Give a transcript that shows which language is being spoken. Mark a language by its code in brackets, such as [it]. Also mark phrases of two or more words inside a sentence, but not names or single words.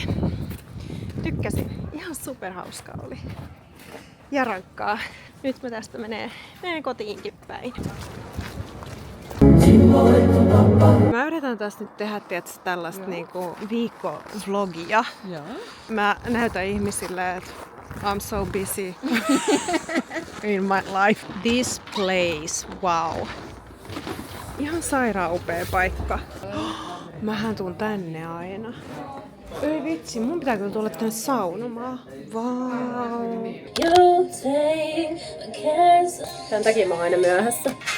[fi] Tykkäsin. Ihan superhauskaa oli. Ja rankkaa. Nyt mä tästä menee kotiinkin päin. Mä yritän tässä nyt tehdä tällaista niinku viikkovlogia. Mä näytän ihmisille, että [en] I'm so busy in my life. This place, wow. [fi] Ihan sairaan upea paikka. Mähän tuun tänne aina. Ei vitsi, mun pitää kyllä tulla tänne saunomaan. Wow. Tän takia mä oon aina myöhässä.